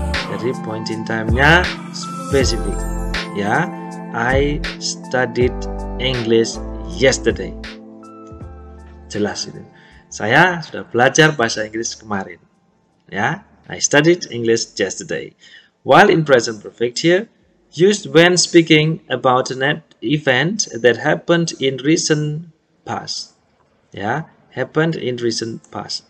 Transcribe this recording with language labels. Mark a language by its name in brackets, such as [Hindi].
[English] Jadi point in time-nya specific. Ya, I studied English yesterday. [Indonesian] Jelas itu. Saya sudah belajar bahasa Inggris kemarin. [English] Ya, I studied English yesterday. While in present perfect here, used when speaking about an event that happened in recent past. Ya, happened in recent past.